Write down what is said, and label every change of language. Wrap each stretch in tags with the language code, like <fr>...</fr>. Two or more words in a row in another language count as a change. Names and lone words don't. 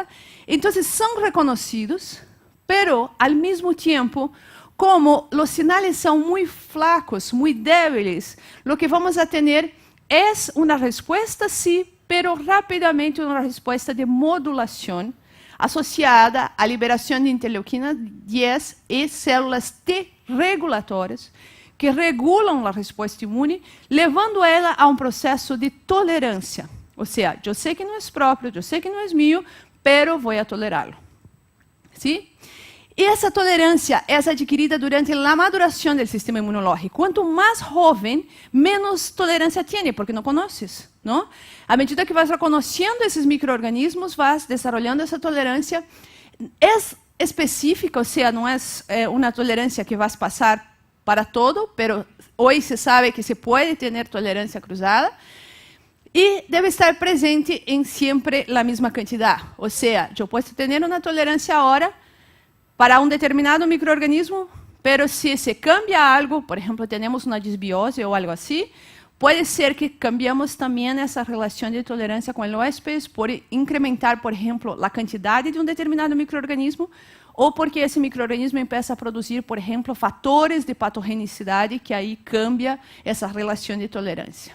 <es>Entonces son reconocidos, pero al mismo tiempo, como los sinales son muy flacos, muy débiles, lo que vamos a tener es una respuesta, sí, pero rápidamente una respuesta de modulación asociada</es> <pt>à liberação de interleuquina 10 e células T regulatórias que regulam a resposta imune, levando ela a um processo de tolerância. Ou seja, eu sei que não é próprio, eu sei que não é meu, pero vou a tolerá-lo. ¿Sí? E essa tolerância é adquirida durante a maduração do sistema imunológico. Quanto mais jovem, menos tolerância tem, porque não conheces, não? À medida que vas reconhecendo esses micro-organismos, vas desenvolvendo essa tolerância. É específica, ou seja, não é uma tolerância que vas passar para todo, pero hoje se sabe que se pode ter tolerância cruzada. E deve estar presente em sempre a mesma quantidade. Ou seja, eu posso ter uma tolerância agora para um determinado microorganismo,</pt> <es>pero se se cambia algo,</es> <pt>por exemplo, temos uma disbiose ou algo assim, pode ser que cambiamos também essa relação de tolerância com o hóspede por incrementar, por exemplo, a quantidade de um determinado microorganismo, ou porque esse microorganismo começa a produzir, por exemplo, fatores de patogenicidade que aí cambia essa relação de tolerância.</pt>